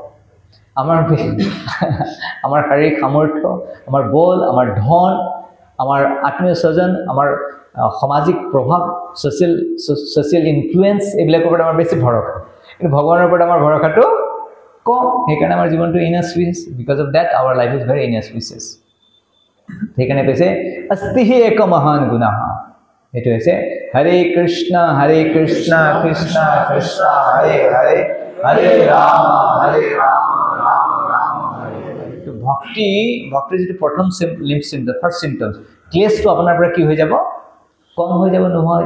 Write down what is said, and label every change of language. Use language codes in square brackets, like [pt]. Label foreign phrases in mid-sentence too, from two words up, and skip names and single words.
[as] আমাৰ শাৰীৰিক সামৰ্থ্য আমাৰ বল আমাৰ ধন আমাৰ আত্মীয় স্বজন আমাৰ সামাজিক প্ৰভাৱ [en] social influence [as] এইবিলাকৰ ওপৰত আমাৰ বেছি ভৰসা কিন্তু ভগৱানৰ ওপৰত আমাৰ ভৰসাটো কম সেইকাৰণে আমাৰ জীৱনটো [en] inauspicious because of that our life is very inauspicious [as] সেইকাৰণে কৈছে [sa] अस्ति हि एक महान गुणः [as] এইটো হৈছে হৰে কৃষ্ণ কৃষ্ণ কৃষ্ণ হৰে হৰে হৰে ৰাম ৰাম ৰাম তো ভক্তি যেটো প্ৰথম [en] symptom first symptoms [as] ক্লেশটো আপোনাৰ পৰা কি হৈ যাব কম হৈ যাব নোহোৱা হৈ